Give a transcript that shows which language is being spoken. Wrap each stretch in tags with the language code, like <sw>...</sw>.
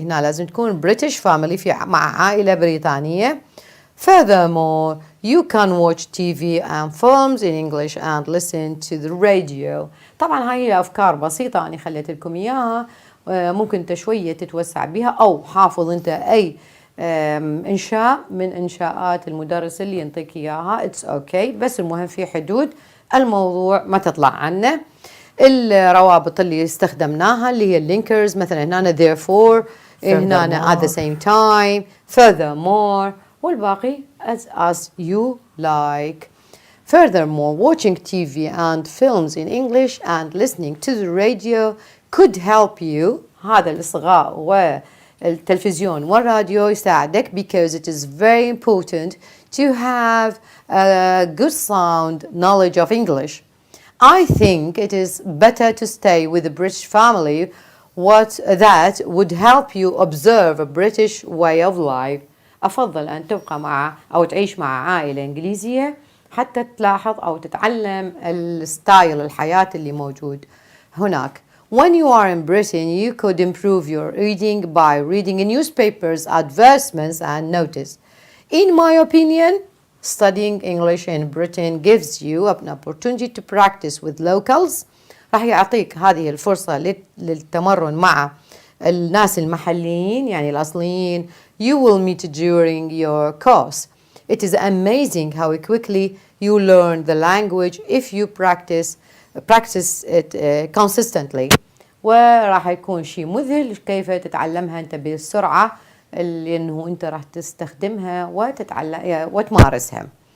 <ar>هنا لازم تكون</ar> <en>British family</en> <ar>مع عائلة بريطانية.</ar> <en>Furthermore, you can watch TV and films in English and listen to the radio.</en> <ar>طبعا هاي أفكار بسيطة أنا خليت لكم إياها، ممكن انت شوية تتوسع بها، أو حافظ انت أي إنشاء من إنشاءات المدرس اللي ينطيك إياها.</ar> <en>It's okay،</en> <ar>بس المهم في حدود الموضوع ما تطلع عنه. الروابط اللي استخدمناها اللي هي اللينكرز، مثلا هنا therefore، هنا</ar> <en>at the same time،</en> <ar>furthermore، والباقي</ar> <en>as you like. Furthermore, watching TV and films in English and listening to the radio could help you.</en> <ar>هذا الإصغاء والتلفزيون والراديو يساعدك</ar> <en>because it is very important to have a good sound knowledge of English. I think it is better to stay with a British family that would help you observe a British way of life.</en> <ar>أفضل أن تبقى مع أو تعيش مع عائلة إنجليزية حتى تلاحظ أو تتعلم الستايل الحياة اللي موجود هناك.</ar> <en>When you are in Britain, you could improve your reading by reading newspapers, advertisements, and notice. In my opinion, studying English in Britain gives you an opportunity to practice with locals.</en> <ar>راح يعطيك هذه الفرصة للتمرن مع الناس المحليين، يعني الأصليين.</ar> <en>You will meet during your course. It is amazing how quickly you learn the language if you practice it consistently.</en> <ar>وراح يكون شيء مذهل كيف تتعلمها أنت بالسرعة اللي إنه أنت راح تستخدمها وتمارسها.</ar>